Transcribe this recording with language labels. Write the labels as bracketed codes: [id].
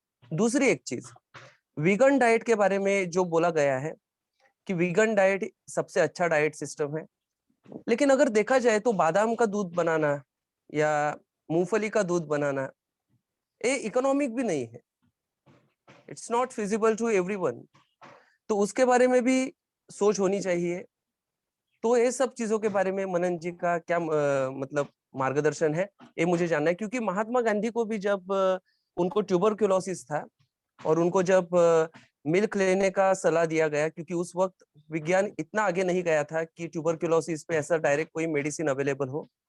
[hi] दूसरी एक चीज, वीगन डाइट के बारे में जो बोला गया है कि वीगन डाइट सबसे अच्छा डाइट सिस्टम है. लेकिन अगर देखा जाए तो बादाम का दूध बनाना या मूंगफली का दूध बनाना ये इकोनॉमिक भी नहीं है. [en] It's not feasible to everyone. [hi] तो उसके बारे में भी सोच होनी चाहिए. तो ये सब चीजों के बारे में मनन जी का क्या मतलब मार्गदर्शन है, ये मुझे जानना है. क्योंकि महात्मा गांधी को भी जब उनको ट्यूबरक्लोसिस था और उनको जब मिल्क लेने का सलाह दिया गया, क्योंकि उस वक्त विज्ञान इतना आगे नहीं गया था कि ट्यूबरक्लोसिस पे ऐसा डायरेक्ट कोई मेडिसिन अवेलेबल हो.